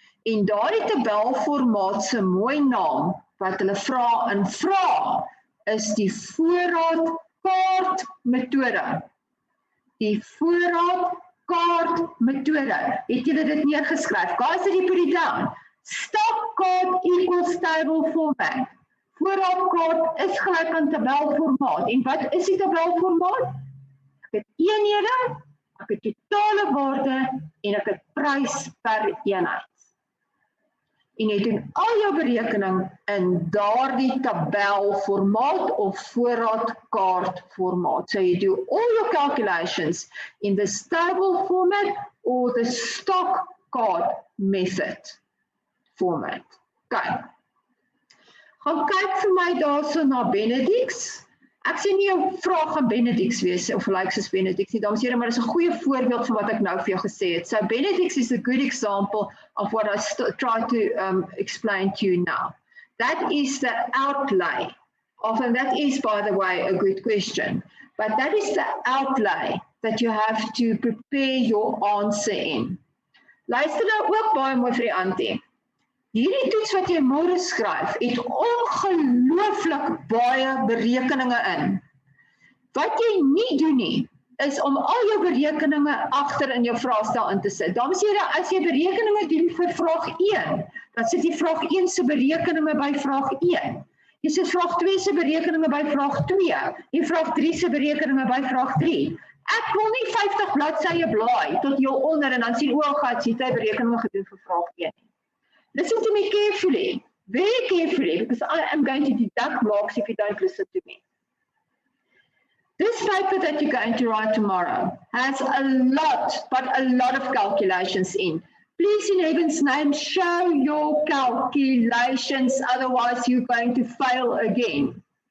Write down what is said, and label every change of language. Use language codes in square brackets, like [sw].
[af] En daardie tabelformaat se mooi naam wat hulle vra in vrae is die voorraadkaartmetode. Die voorraadkaartmetode. Het julle dit neergeskryf? [en] Guys, did you put it down? Stock card equals table format. [af] Voorraadkaart is gelyk aan tabelformaat. En wat is die tabelformaat? Ek het eenhede, ek het totale waarde en ek het prys per eenheid. En jy doen al jou berekening in daardie tabelformaat of voorraadkaartformaat. [en] So you do all your calculations in the table format or the stock card method format. Okay. [af] Gaan kyk vir my daarso na Benedict's. Ek sê nie jou vraag gaan Benedict's wees of lyk soos Benedict's nie, dames en here, maar dis 'n goeie voorbeeld van wat ek nou vir jou gesê het. [en] So Benedict's is a good example of what I try to explain to you now. That is the outlay of, and that is, by the way, a good question, but that is the outlay that you have to prepare your answer in. [af] Luister nou ook baie mooi vir die Antie. Hierdie toets wat jy môre skryf, het ongelooflik baie berekeninge in. Wat jy nie doen nie, is om al jou berekeninge agter in jou vraestel in te sit. Dames en here, as jy berekeninge doen vir vraag 1, dan sit jy vraag 1 se berekeninge by vraag 1. Jy sit vraag 2 se berekeninge by vraag 2 en vraag 3 se berekeninge by vraag 3. Ek wil nie 50 bladsye blaai tot heel onder en dan sien gats jy het berekeninge gedoen vir vraag 1. [en] Listen to me carefully, very carefully, because I am going to deduct marks if you don't listen to me. This paper that you're going to write tomorrow has a lot, but a lot of calculations in. Please, in heaven's name, show your calculations, otherwise you're going to fail again.